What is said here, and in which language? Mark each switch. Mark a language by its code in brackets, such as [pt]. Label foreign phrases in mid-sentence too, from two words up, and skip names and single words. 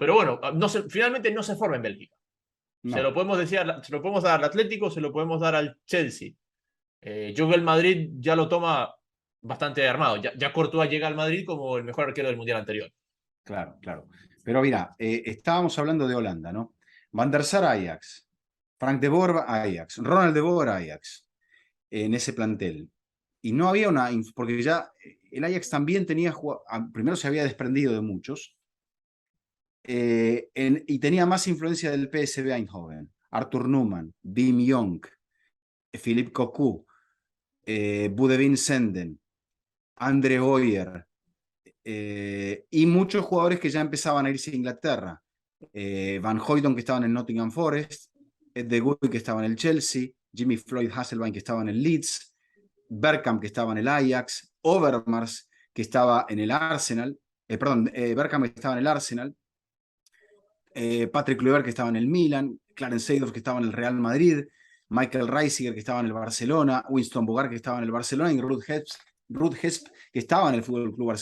[es] Pero bueno, finalmente no se forma en Bélgica. Se lo No. podemos decir, se lo podemos dar al Atlético, se lo podemos dar al Chelsea. Yo que el Madrid ya lo toma bastante armado. Ya Courtois llega al Madrid como el mejor arquero del Mundial anterior. Claro, claro. Pero mira, estábamos hablando de Holanda, ¿no? Van der Sar Ajax, Frank de Boer Ajax, Ronald de Boer Ajax, en ese plantel. Y no había una, porque ya el Ajax también tenía, primero se había desprendido de muchos, y tenía más influencia del PSV Eindhoven, Arthur Newman, Wim Jonk, Philippe Cocu, Boudewijn Senden, Andre Hoyer, y muchos jugadores que ya empezaban a irse a Inglaterra. Van Hooijdonk, que estaba en el Nottingham Forest, Ed de Goey, que estaba en el Chelsea, Jimmy Floyd Hasselbaink, que estaba en el Leeds, Bergkamp, que estaba en el Ajax, Overmars, que estaba en el Arsenal, Bergkamp, que estaba en el Arsenal, Patrick Kluivert, que estaba en el Milan, Clarence Seedorf, que estaba en el Real Madrid, Michael Reisiger, que estaba en el Barcelona, Winston Bogarde, que estaba en el Barcelona, y Ruud Hesp, que estaba en el Fútbol Club Barcelona.